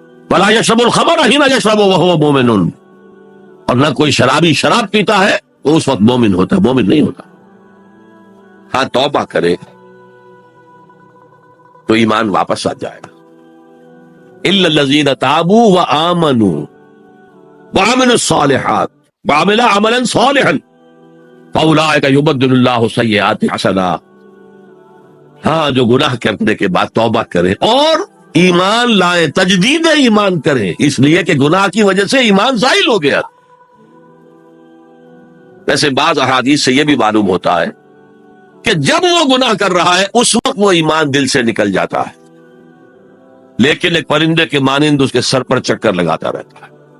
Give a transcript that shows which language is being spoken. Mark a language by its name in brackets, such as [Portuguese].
[Arabic] ولا یشرب الخمر حین یشرب وہو مومن، [Urdu] اور نہ کوئی شرابی شراب پیتا ہے تو اس وقت مومن ہوتا ہے، مومن نہیں ہوتا. ہاں توبہ کرے تو ایمان واپس آ جائے گا. [Arabic] الا الذین تابوا وآمنوا وعملوا الصالحات وعملوا عملا صالحا فاولئک یبدل اللہ سیئات حسنات. [Urdu] ہاں جو گناہ کرنے کے بعد توبہ کریں اور ایمان لائیں، تجدید ایمان کریں، اس لیے کہ گناہ کی وجہ سے ایمان زائل ہو گیا. ویسے بعض احادیث سے یہ بھی معلوم ہوتا ہے کہ جب وہ گناہ کر رہا ہے اس وقت وہ ایمان دل سے نکل جاتا ہے، لیکن ایک پرندے کے مانند اس کے سر پر چکر لگاتا رہتا ہے.